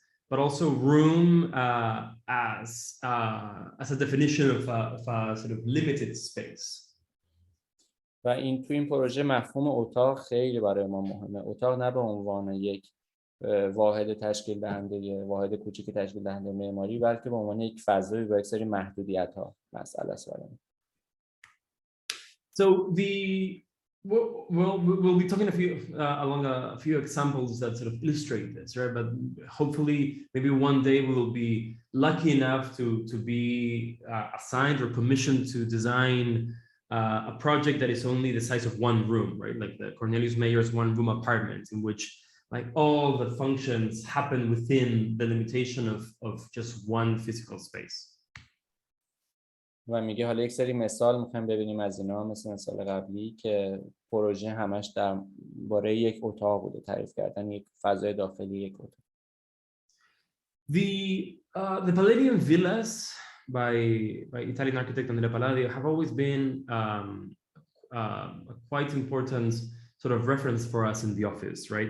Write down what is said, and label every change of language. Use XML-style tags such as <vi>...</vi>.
<en>But also room as a definition of a sort of limited space.</en> <fa>و تو این پروژه مفهوم اتاق خیلی برای ما مهمه. اتاق نه به عنوان یک واحد تشکیل دهنده، واحد کوچیک تشکیل دهنده معماری، بلکه به عنوان یک فضایی با یک سری محدودیت‌ها مسئله است برای ما.</fa> <en>So we'll be talking along a few examples that sort of illustrate this, right? But hopefully, maybe one day we will be lucky enough to be assigned or commissioned to design a project that is only the size of one room, right? Like the Cornelius Mayer's one-room apartment, in which like all the functions happen within the limitation of just one physical space.</en> <fa>و میگه حالا یک سری مثال میخوایم ببینیم از اینا، مثل مثال قبلی که پروژه همش در باره یک اتاق بوده، تعریف کردن یک فضای داخلی یک اتاق.</fa> <en>The Palladian villas by Italian architect Andrea Palladio have always been a quite important sort of reference for us in the office, right?</en>